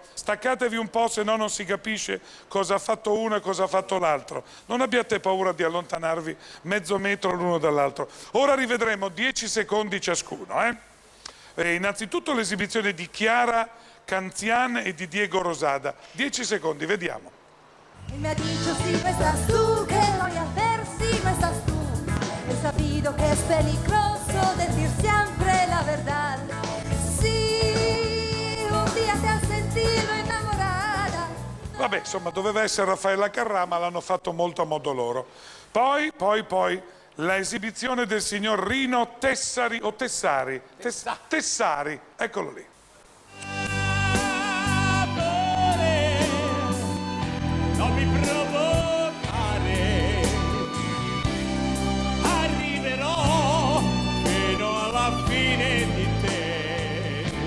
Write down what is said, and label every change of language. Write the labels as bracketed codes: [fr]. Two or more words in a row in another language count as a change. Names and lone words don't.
[it] Staccatevi un po', se no non si capisce cosa ha fatto uno e cosa ha fatto l'altro. Non abbiate paura di allontanarvi mezzo metro l'uno dall'altro. Ora rivedremo 10 secondi ciascuno. Innanzitutto l'esibizione di Chiara Canzian e di Diego Rosada. 10 secondi, vediamo. [es] Y me ha dicho si no estás tú, ¿qué voy a hacer si no estás tú? He sabido que es peligroso decir siempre la verdad. Si un día te has sentido enamorada. [it] Vabbè, insomma, doveva essere Raffaella Carrà, ma l'hanno fatto molto a modo loro. Poi, la esibizione del signor Rino Tessari, o Tessari? Tessari, eccolo lì. Non mi provocare, arriverò fino alla fine di te.